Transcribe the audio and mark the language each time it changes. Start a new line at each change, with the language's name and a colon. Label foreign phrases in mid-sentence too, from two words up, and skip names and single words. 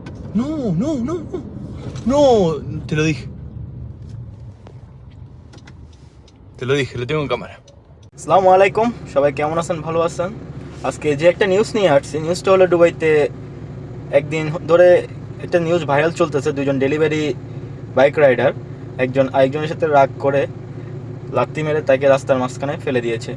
Spanish: No, no, no, no. No, te lo dije. Te lo dije, lo tengo en cámara.
Arabic: السلام عليكم,
Bangla: সবাই কেমন আছেন? ভালো আছেন? আজকে যে একটা নিউজ নিয়ে আসছি, নিউজটা হলো দুবাইতে একদিন ধরে একটা
English: news viral
Bangla: চলতেছে। দুজন
English: delivery bike rider
Bangla: একজন আরেকজনের সাথে রাগ করে লাত্তি মেরে তাকে রাস্তার মাঝখানে ফেলে দিয়েছে।